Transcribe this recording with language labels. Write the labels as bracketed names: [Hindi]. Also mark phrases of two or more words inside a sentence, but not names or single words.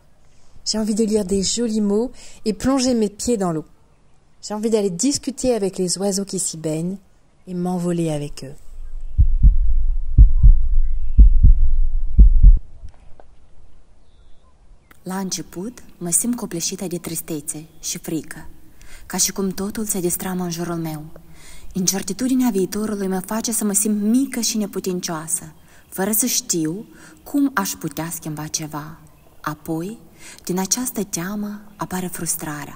[French] J'ai envie de lire des jolis mots et plonger mes pieds dans l'eau. J'ai envie d'aller discuter avec les oiseaux qui s'y baignent et m'envoler avec eux. [Romanian] La început, mă simt copleșită de tristețe și frică, ca și cum totul se destramă în jurul meu. Incertitudinea viitorului mă face să mă simt mică și neputincioasă, fără să știu cum aș putea schimba ceva. Apoi, din această teamă apare frustrarea.